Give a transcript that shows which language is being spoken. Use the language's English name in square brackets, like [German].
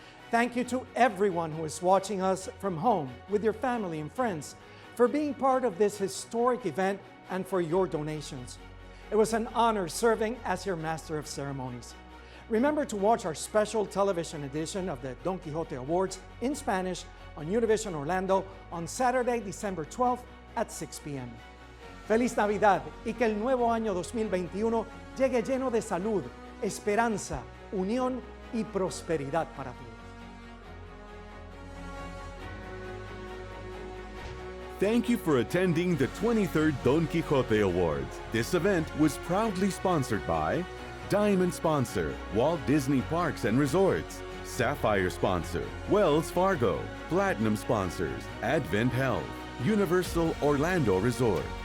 [English] Thank you to everyone who is watching us from home with your family and friends for being part of this historic event and for your donations. It was an honor serving as your Master of Ceremonies. Remember to watch our special television edition of the Don Quixote Awards in Spanish on Univision Orlando on Saturday, December 12th at 6 p.m. [Spanish] Feliz Navidad y que el nuevo año 2021 llegue lleno de salud, esperanza, unión y prosperidad para todos. [English] Thank you for attending the 23rd Don Quixote Awards. This event was proudly sponsored by Diamond Sponsor, Walt Disney Parks and Resorts. Sapphire Sponsor, Wells Fargo. Platinum Sponsors, Advent Health, Universal Orlando Resort.